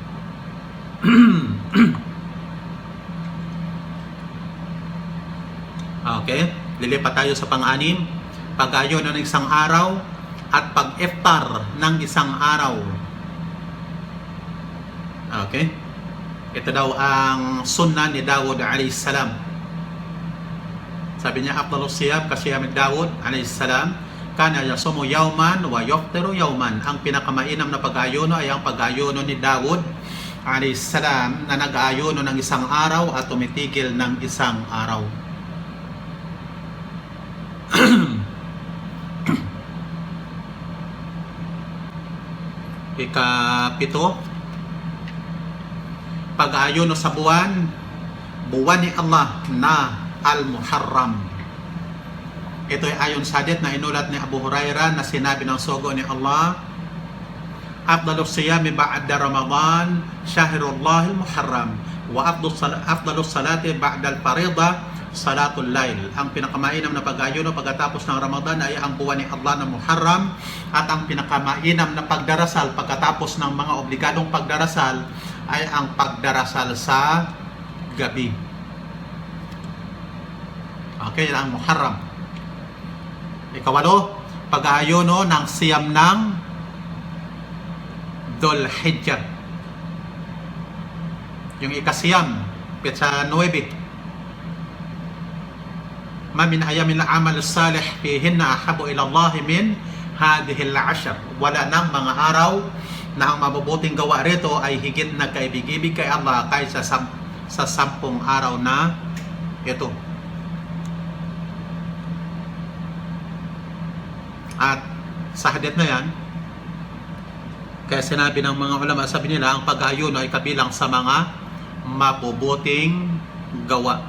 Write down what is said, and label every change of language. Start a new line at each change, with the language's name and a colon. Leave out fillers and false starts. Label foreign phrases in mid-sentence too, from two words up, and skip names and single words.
Filipino: Okay, lilipat tayo sa pang-anim. Pag-ayuno ng isang araw at pag-iftar ng isang araw. Okay, ito daw ang sunnah ni Dawud
Arabic: عليه السلام.
Filipino: Sabi niya,
Arabic: أفضل الصيام صيام داود عليه السلام كان يصوم يوما ويفطر يوما.
Filipino: Ang pinakamainam na pag-ayuno ay ang pag-ayuno ni Dawud
Arabic: عليه السلام
Filipino: na nag-ayuno ng isang araw at tumitigil ng isang araw. Ikapito, pag-ayuno sa buwan ni Allah na Al-Muharram. Ito ay ayon sa hadith na inulat ni Abu Hurairah na sinabi ng sugo ni Allah,
Arabic: أفضل الصيام بعد رمضان شهر الله المحرم وأفضل الصلاة بعد الفريضة صلاة الليل.
Filipino: Ang pinakamainam na pag-ayuno pagkatapos ng Ramadan ay ang buwan ni Allah na Muharram, at ang pinakamainam na pagdarasal pagkatapos ng mga obligadong pagdarasal ay ang pagdarasal sa gabi. Okay, yan ang Muharram. Ikawalo, pag-aayuno ng siyam ng Dhul Hijjah. Yung ikasiyam, petsa 9.
Arabic: ما من أيام العمل الصالح فيهن أحب إلى الله من هذه العشر.
Filipino: Wala nang mga araw na ang mabubuting gawa rito ay higit na kaibig-ibig kay Allah kaysa sa 10 araw na ito. At sa hadith na yan, kaya sinabi ng mga ulama, sabi nila, ang pag-ayuno ay kabilang sa mga mabubuting gawa.